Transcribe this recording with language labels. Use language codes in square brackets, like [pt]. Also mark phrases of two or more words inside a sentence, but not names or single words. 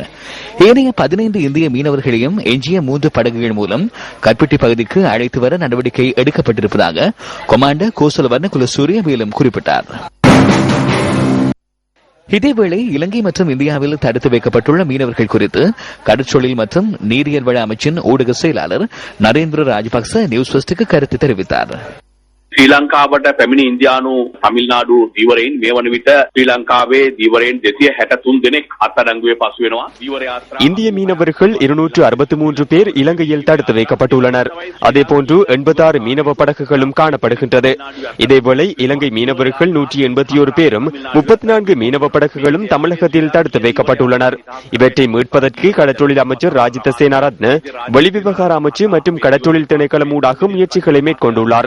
[ta] ஏனைய 15 இந்திய மீனவர்களையும் எஞ்சிய 3 படகுகள் மூலம் கற்பிட்டி பகுதிக்கு அழைத்து வர நடவடிக்கை எடுக்கப்பட்டிருப்பதாக கமாண்டர் கோசலவர்ண குலசூரிய மேலும் குறிப்பிட்டார். இதேவேளை இலங்கை மற்றும் இந்தியாவில் தடுத்து வைக்கப்பட்டுள்ள மீனவர்கள் குறித்து கடற்சொழில் மற்றும் நீரியல் வள அமைச்சின் ஊடக செயலாளர் நரேந்திர ராஜபக்ச நியூஸ் ஃபர்ஸ்டுக்கு கருத்து தெரிவித்தார். [si] ශ්‍රී ලංකාවට පැමිණි ඉන්දියානු තමිල්නාඩු දීවරයින් මේ වන විට ශ්‍රී ලංකාවේ දීවරයින් 263 දෙනෙක් අත්අඩංගුවේ පසු වෙනවා. දීවර යාත්‍රා [ta] இந்திய மீனவர்கள் 263 பேர் இலங்கையில் தடுத்து வைக்கப்பட்டுள்ளனர். அதேபோன்று 86 மீனவ படகுகளும் காணப்படுகின்றது. இதேவேளை இலங்கை மீனவர்கள் 181 பேரும் 34 மீனவ படகுகளும் தமிழகத்தில் தடுத்து வைக்கப்பட்டுள்ளனர். இவற்றை மீட்பதற்கு கடற்றொழில் அமைச்சர் ராஜித சேனாரத்ன, வெளிவிவகார அமைச்சு மற்றும் கடற்றொழில் திணைக்களம் ஊடாக முயற்சிகளை மேற்கொண்டுள்ளார்.